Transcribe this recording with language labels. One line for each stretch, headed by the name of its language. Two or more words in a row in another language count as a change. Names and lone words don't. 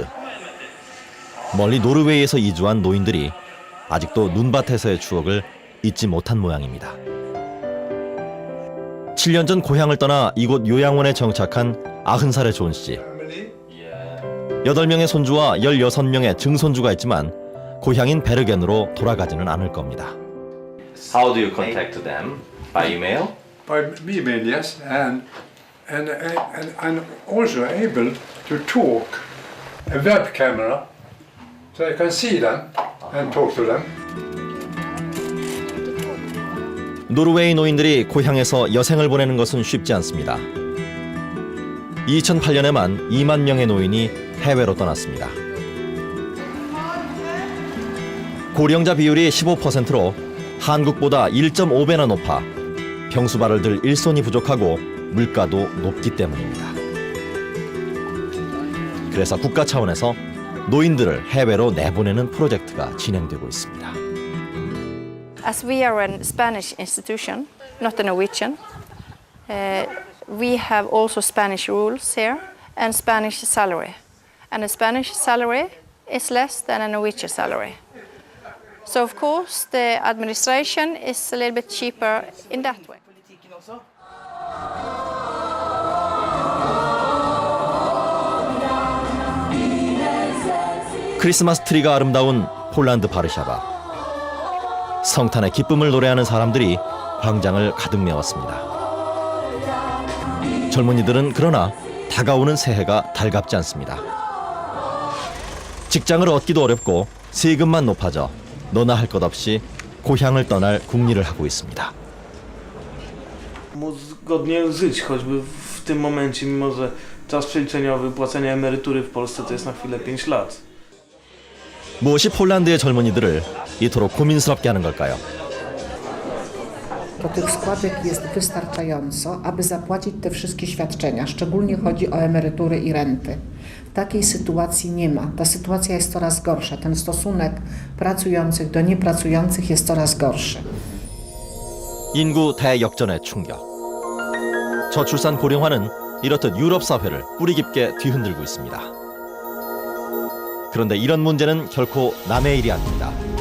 Korean: 멀리 노르웨이에서 이주한 노인들이 아직도 눈밭에서의 추억을 잊지 못한 모양입니다. 7년 전 고향을 떠나 이곳 요양원에 정착한 90살의 존 씨. 8명의 손주와 16명의 증손주가 있지만 고향인 베르겐으로 돌아가지는 않을 겁니다.
English: How do you contact them? By email? By email, yes, and I'm also able to talk a web camera, so I can see them and talk to them.
Korean: 노르웨이 노인들이 고향에서 여생을 보내는 것은 쉽지 않습니다. 2008년에만 2만 명의 노인이 해외로 떠났습니다. 고령자 비율이 15%로 한국보다 1.5배나 높아 병수발을 들 일손이 부족하고 물가도 높기 때문입니다. 그래서 국가 차원에서 노인들을 해외로 내보내는 프로젝트가 진행되고 있습니다.
English: As we are a Spanish institution, not a Norwegian, we have also Spanish rules here and Spanish salary. And a Spanish salary is less than a Norwegian salary. So of course the administration is a little bit cheaper in that way.
Korean: 크리스마스 트리가 아름다운 폴란드 바르샤바. 성탄의 기쁨을 노래하는 사람들이 광장을 가득 메웠습니다. 젊은이들은 그러나 다가오는 새해가 달갑지 않습니다. 직장을 얻기도 어렵고 세금만 높아져 너나 할 것 없이 고향을 떠날 궁리를 하고 있습니다.
Polish: Móc godnie żyć, choćby w tym momencie, mimo że czas przeliczeniowy płacenia emerytury w Polsce to jest na chwilę 5 lat.
Korean: 무엇이 폴란드의 젊은이들을 이토록 고민스럽게 하는 걸까요?
Polish: To tych składek jest wystarczająco, aby zapłacić te wszystkie świadczenia. Szczególnie chodzi o emerytury i renty. Takiej sytuacji nie ma. Ta sytuacja jest coraz gorsza. Ten stosunek pracujących do niepracujących jest coraz gorszy.
Korean: 인구 대역전의 충격. 저출산 고령화는 이렇듯 유럽 사회를 뿌리 깊게 뒤흔들고 있습니다. 그런데 이런 문제는 결코 남의 일이 아닙니다.